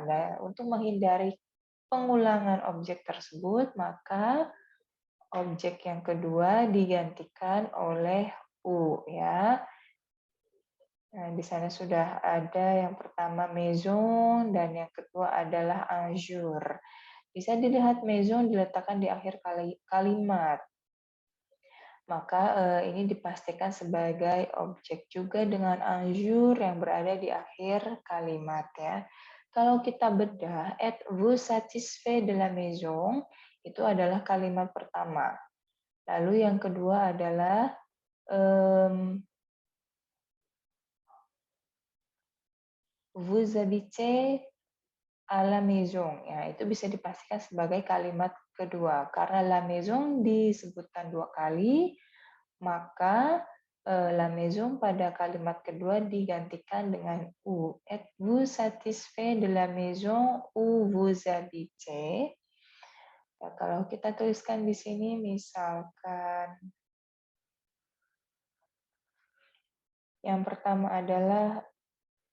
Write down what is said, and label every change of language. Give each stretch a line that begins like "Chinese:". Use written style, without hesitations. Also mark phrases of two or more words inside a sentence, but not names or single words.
Indonesian: Nah, untuk menghindari pengulangan objek tersebut, maka objek yang kedua digantikan oleh u ya. Nah, di sana sudah ada yang pertama maison dan yang kedua adalah
French: un jour.
Indonesian: Bisa dilihat maison diletakkan di akhir kalimat. Maka ini dipastikan sebagai objek juga dengan
French: un jour
Indonesian: yang berada di akhir kalimat ya. Kalau kita bedah,
French: êtes-vous satisfait de la maison?
Indonesian: Itu adalah kalimat pertama. Lalu yang kedua adalah
French: vous habitez à la maison.
Indonesian: Ya, itu bisa dipastikan sebagai kalimat kedua. Karena
French: la maison
Indonesian: disebutkan dua kali, maka
French: la maison
Indonesian: pada kalimat kedua digantikan dengan u.
French: Êtes-vous satisfait de la maison où vous habitez?
Indonesian: Ya, kalau kita tuliskan di sini misalkan yang pertama adalah